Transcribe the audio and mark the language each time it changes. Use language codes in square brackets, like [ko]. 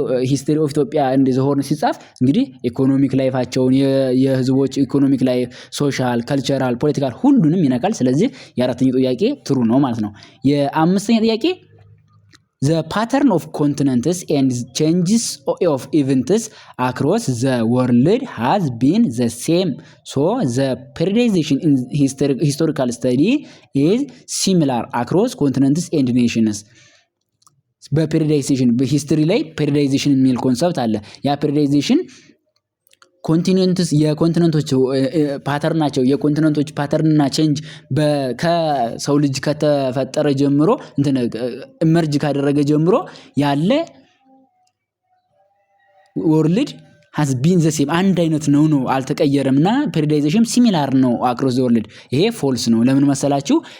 [am] ሂስትሪ ኦፍ ኢትዮጵያ እንደ ዘሆርን ሲጻፍ እንግዲህ ኢኮኖሚክ ላይፋቸውን የህዝቦች ኢኮኖሚክ ላይፍ፣ ሶሻል፣ ካልቸራል፣ ፖለቲካል ሁሉንም ይነካል። ስለዚህ የአራተኛው ጥያቄ ትሩ ነው ማለት ነው። የአምስተኛ ጥያቄ [en] The pattern of continents and changes of events across the world has been the same. So the periodization in historical study is similar across continents and nations. [am] በፔሪዳይዜሽን በሂስትሪ ላይ ፔሪዳይዜሽን የሚል ኮንሰፕት አለ። ያ ፔሪዳይዜሽን ኮንቲኔንትስ የኮንቲኔንቶች ፓተርን ናቸው። የኮንቲኔንቶች ፓተርንና ቼንጅ ከሰው ልጅ ከተፈጠረ ጀምሮ ኢመርጅ ካደረገ ጀምሮ ያለ ወርልድ [en] has been the same [am] አንድ አይነት ነው አልተቀየረምና ፔሪዳይዜሽን ሲሚላር ነው [en] አክሮስ ዘ ወርልድ። [am] ይሄ ፎልስ ነው። ለምን መሰላችሁ?